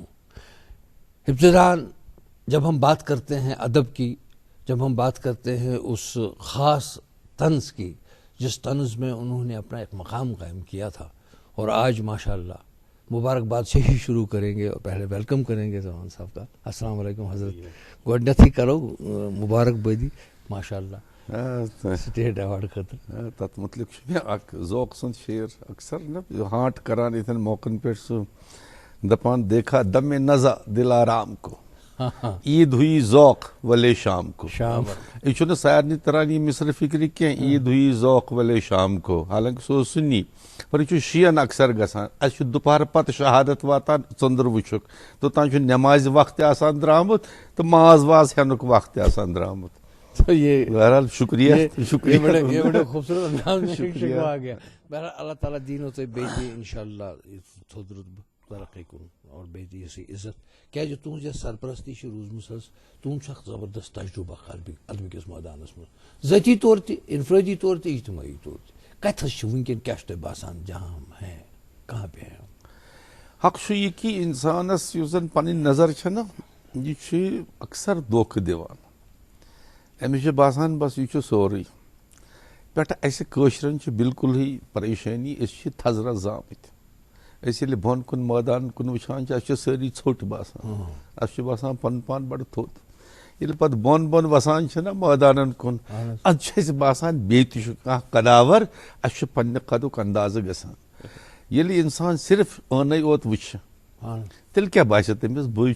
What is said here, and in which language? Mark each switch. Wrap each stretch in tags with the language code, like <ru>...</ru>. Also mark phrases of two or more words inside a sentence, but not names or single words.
<ur>ابتداً جب ہم بات کرتے ہیں ادب کی، جب ہم بات کرتے ہیں اس خاص طنز کی جس طنز میں انہوں نے اپنا ایک مقام قائم کیا تھا، اور آج ماشاءاللہ مبارکباد سے ہی شروع کریں گے اور پہلے ویلکم کریں گے زمان صاحب کا۔</ur> <ar>السلام علیکم حضرت،</ar> <ks>گۄڈنیتھٕے کرو مبارکبادی ماشاءاللہ سٹیٹ ایوارڈ خٲطرٕ۔ تَتھ متعلق چھُ مےٚ اکھ ذوق سُنٛد شعر اکثر نا ہانٹ کران یِتھٮ۪ن موقعن پٮ۪ٹھ، سُہ دپان</ks> <ur>دیکھا دم نظا دل آرام کو، عید ہوئی ذوق ولے شام کو۔</ur> <ks>یہ چھُنہٕ سارنٕے تران یہِ مصرِ فکرِ کینٛہہ،</ks> <ur>عید ہوئی ذوق ولے شام کو،</ur> <ks>حالانکہ سُہ اوس سُنی، پر یہ چھُ شِیَن اکثر گژھان۔ اَسہِ چھُ دُپہرٕ پتہٕ شہادت واتان ژٔنٛدٕر وٕچھُکھ، توٚتام چھُ نٮ۪مازِ وقت تہِ آسان درٛامُت تہٕ ماز واز ہٮ۪نُک وقت تہِ آسان درٛامُت۔</ks> <ur>تو یہ بہرحال شکریہ یہ بڑے خوبصورت انداز میں شکریہ آ گیا۔</ur> <ks>بہرحال اللہ تعالیٰ دین و بیتی انشاءاللہ تھوٚد رُتبہٕ ترقی کُن اور بیتی اسی عزت، کیازِ تُہنٛز یۄس سرپرستی چھِ روٗزمٕژ حظ، تُہنٛد چھُ اکھ زبردست تجربہ علمہٕ کِس مٲدانس منٛز، ذٲتی طور تہِ، انفرٲدی طور تہِ، اجتماعی طور تہِ۔ کتہِ حظ چھِ وٕنکیٚن کیاہ چھُ تۄہہِ باسان</ks> <ur>جہاں ہم ہیں کہاں پہ ہیں؟</ur> <ks>حق چھُ یہِ کہِ اِنسانس یُس زن پنٕنۍ نظر چھےٚ یہِ چھُ اکثر دھوکہٕ دِوان۔ أمِس چھُ باسان بس یہِ چھُ سورُے، پٮ۪ٹھٕ اَسہِ کٲشرٮ۪ن چھِ بالکُلٕے پریشٲنی، أسۍ چھِ تھزرس زامٕتۍ۔ اس ییٚلہِ بۄن کُن مٲدان کُن وٕچھان چھِ اَسہِ چھِ سٲری ژھوٚٹ باسان اَسہِ چھُ باسان پَنُن پان بَڑٕ تھوٚد ییٚلہِ پَتہٕ بۄن بۄن وَسان چھِ نا مٲدانَن کُن اَدٕ چھُ اَسہِ باسان بیٚیہِ تہِ چھُ کانٛہہ قداوَر اَسہِ چھُ پنٛنہِ قدُک اندازٕ گژھان ییٚلہِ اِنسان صرف ٲنَے یوت وٕچھِ تیٚلہِ کیٛاہ باسہِ تٔمِس بٕے</ks>